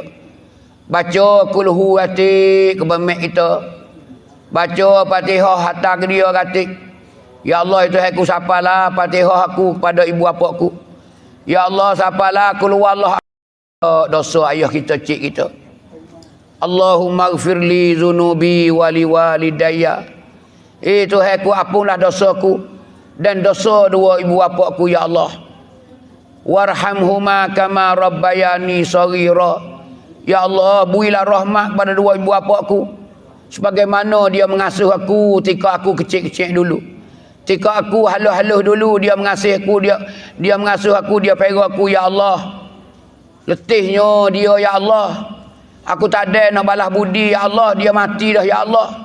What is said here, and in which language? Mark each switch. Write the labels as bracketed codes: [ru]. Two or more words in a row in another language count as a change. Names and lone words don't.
[ms] Baca kulhu hati ke mak kita. Baca Fatihah hatta ke dia kata, ya Allah itu aku sapalah Fatihah aku kepada ibu bapa aku. Ya Allah sapalah [ar] قل هو الله [ms] dosa ayah kita, cik kita. [ar] اللهم اغفر لي ذنوبي ولوالدي. [ms] Tuhan aku ampunlah dosaku dan dosa dua ibu bapa aku ya Allah. [ar] وارحمهما كما ربياني صغيرا. [ms] Ya Allah, berilah rahmat pada dua ibu bapa aku sebagaimana dia mengasuh aku ketika aku kecil-kecil dulu. Ketika aku halus-halus dulu, dia mengasihi aku, dia mengasuh aku, dia pera aku ya Allah. Letihnya dia ya Allah. Aku tak ada nak balas budi ya Allah, dia mati dah ya Allah.